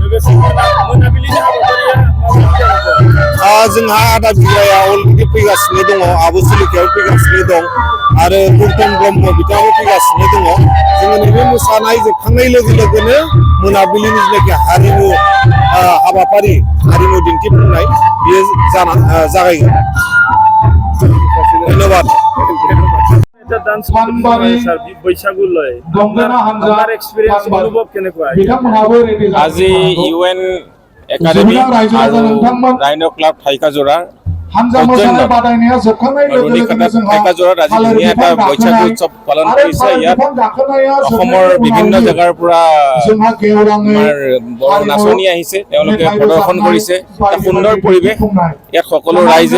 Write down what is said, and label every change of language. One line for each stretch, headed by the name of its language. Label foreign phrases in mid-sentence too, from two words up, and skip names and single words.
Bodo: जोंहा आदा बिगाया अलरेडि फैगासिनो दङ आबु सुलिकायाव फैगासिनो दं आरो गौतम ब्रह्म बिथाङाबो फैगासिनो दङ जोङो नैबे मोसानाय जोबखांनाय लोगो लोगोनो मोनाबिलिनि जेनाखि हारिमु हाबाफारि हारिमु दिन्थिफुंनाय बियो जागायगोन धन्यबाद
Assamese: আজি UN একাডেমি আৰু ৰাইন' ক্লাব ঠাইকাজোৰা ঠাইকাজোৰাত আজি ধুনীয়া এটা বৈশাগু উৎসৱ পালন কৰিছে ইয়াত অসমৰ বিভিন্ন জেগাৰ পৰা আমাৰ বড়ো নাচনি আহিছে তেওঁলোকে প্ৰদৰ্শন কৰিছে এটা সুন্দৰ পৰিৱেশ ইয়াত সকলো ৰাইজে